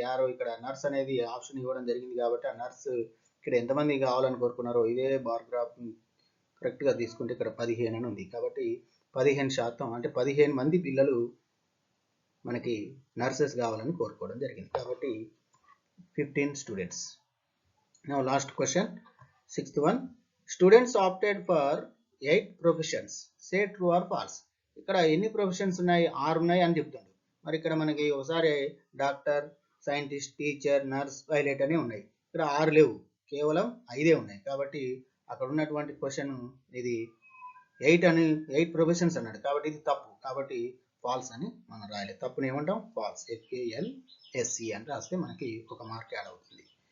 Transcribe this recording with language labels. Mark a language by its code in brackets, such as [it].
[te] Arrow ఇక్కడ nurse అనేది option ఇవ్వడం జరిగింది కాబట్టి ఆ నర్స్ ఇక్కడ ఎంతమంది కావాలని కోరుకున్నారో ఇదే బార్ గ్రాఫ్ కరెక్ట్గా తీసుకుంటే ఇక్కడ 15 అని ఉంది కాబట్టి 15% అంటే 15 మంది పిల్లలు మనకి నర్సెస్ కావాలని కోరుకోవడం జరిగింది కాబట్టి 15 students. [en] Now last question, sixth one. Students opted for 8 professions. Say true or false. [te] ఇక్కడ ఎన్ని ప్రొఫెషన్స్ ఉన్నాయి? 6 ఉన్నాయి అని చెప్తుండు. మరి ఇక్కడ మనకి ఒకసారి doctor, scientist, teacher, nurse, pilot అని ఉన్నాయి. ఇక్కడ 6 లేవు, కేవలం 5 ఉన్నాయి. కాబట్టి అక్కడ ఉన్నటువంటి క్వశ్చన్ ఇది 8 ప్రొఫెషన్స్ అన్నాడు, కాబట్టి ఇది తప్పు. కాబట్టి ఫాల్స్ అని మనం రాయాలి. తప్పుని ఏమంటాం? ఫాల్స్, FALSE అని రాస్తే మనకి 1 మార్క్ యాడ్ అవుతుంది.